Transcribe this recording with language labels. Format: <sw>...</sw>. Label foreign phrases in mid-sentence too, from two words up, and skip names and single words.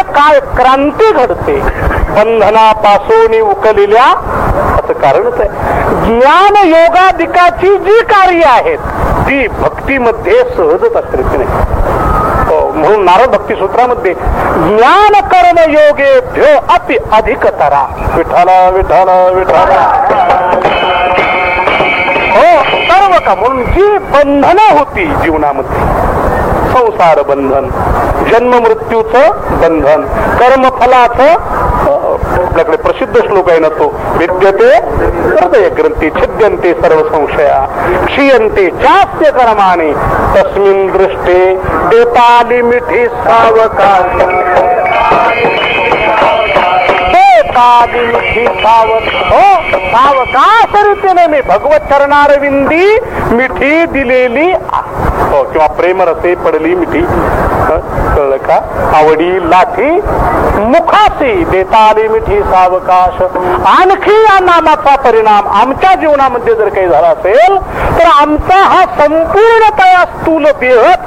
<mr>काय क्रांती घडते बंधनापासून उकलेल्या असं कारणच आहे ज्ञान योगादिकाची जी कार्य आहेत ती भक्तीमध्ये सहजच असते नाही म्हणून नारद भक्ती सूत्रामध्ये</mr> <sa>ज्ञान कर्म योगे भ्यो अति अधिकतरा</sa> <mr>विठ्ठल विठ्ठल विठ्ठल हो सर्व का म्हणून जी बंधनं होती जीवनामध्ये संसार बंधन जन्म मृत्यूचं बंधन कर्मफलाचं आपल्याकडे प्रसिद्ध श्लोक आहे ना तो</mr> <sa>विद्यते हृदय ग्रंथी छिद्यन्ते सर्व संशया क्षीयन्ते चास्य कर्माणि तस्मिन् दृष्टे</sa> <mr>देताली मिठी सावकाश सावकाश रीतीने मी भगवत चरणारविंदी मिठी दिलेली हो किंवा प्रेमरसे पडली मिठी कळलं का आवडी लाठी मुखाशी देता आली मिठी सावकाश आणखी या नामाचा परिणाम आमच्या जीवनामध्ये जर काही झाला असेल तर आमचा हा संपूर्णतया स्थूल देह</mr>